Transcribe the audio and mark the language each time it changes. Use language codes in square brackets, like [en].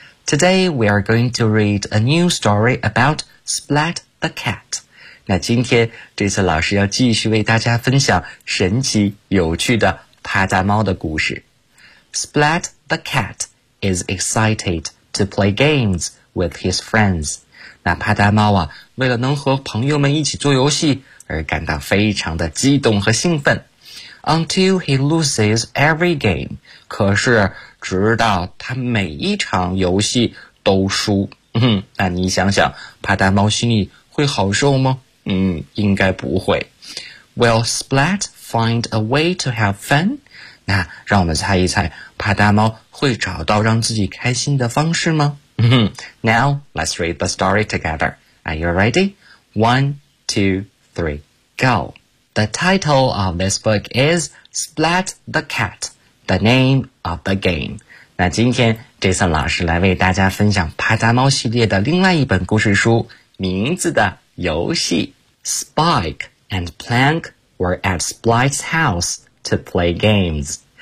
[en] Today we are going to read a new story about Splat the Cat. [zh] 那今天 Jason 老师要继续为大家分享神奇有趣的啪嗒猫的故事。 [en] Splat the Cat is excited to play games with his friends. [zh] 那帕达猫啊，为了能和朋友们一起做游戏而感到非常的激动和兴奋。 [en] Until he loses every game, [zh] 可是直到他每一场游戏都输。那你想想，帕达猫心里会好受吗？应该不会。 [en] Will Splat find a way to have fun? [zh] 那让我们猜一猜，帕达猫会找到让自己开心的方式吗？ [en] Now, let's read the story together. Are you ready? One, two, three, go! The title of this book is Splat the Cat, The Name of the Game. [zh] 那今天 Jason 老师来为大家分享啪嗒猫系列的另外一本故事书，名字的游戏。 [en] Spike and Plank were at Splat's house to play games.